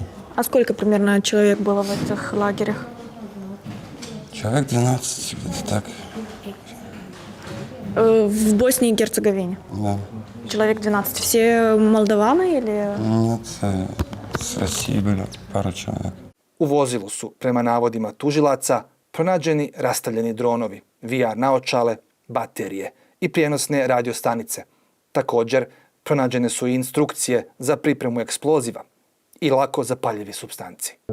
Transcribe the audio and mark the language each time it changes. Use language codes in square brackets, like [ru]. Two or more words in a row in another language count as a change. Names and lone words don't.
[ru] А сколько примерно человек было в этих лагерях? Человек 12, где-то так. В Боснии и Герцеговине? Да. Человек 12. Все молдаваны или... Нет, с России были пару человек. [bs] U vozilu su, prema navodima tužilaca, pronađeni rastavljeni dronovi, VR naočale, baterije i prijenosne radiostanice. Također, pronađene su i instrukcije za pripremu eksploziva i lako zapaljivi supstanci.